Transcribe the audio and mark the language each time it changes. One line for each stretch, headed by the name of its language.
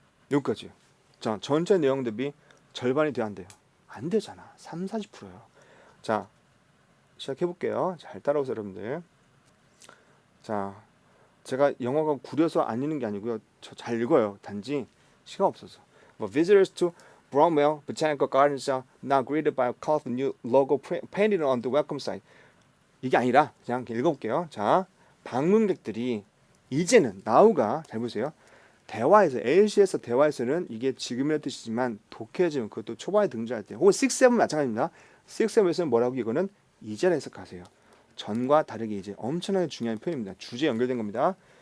Korean: 여기까지요. 자, 전체 내용 대비 절반이 돼야 안 돼요. 안 되잖아. 3, 40%예요. 자, 시작해 볼게요. 잘 따라오세요 여러분들. 자, 제가 영어가 구려서 안 읽는 게 아니고요. 저 잘 읽어요. 단지 시간 없어서.
English: Visitors to Bromwell Botanical Gardens are now greeted by a colorful new logo painted on the welcome sign.
Korean: 이게 아니라 그냥 읽어볼게요. 자, 방문객들이 이제는 now가 잘 보세요. 대화에서 AC에서 대화에서는 이게 지금이라는 뜻이지만 독해지면 그것도 초반에 등장할 때 혹은 6, 7 마찬가지입니다. 6, 7에서는 뭐라고 이거는 이제라 해석하세요. 전과 다르게 이제 엄청나게 중요한 표현입니다. 주제에 연결된 겁니다.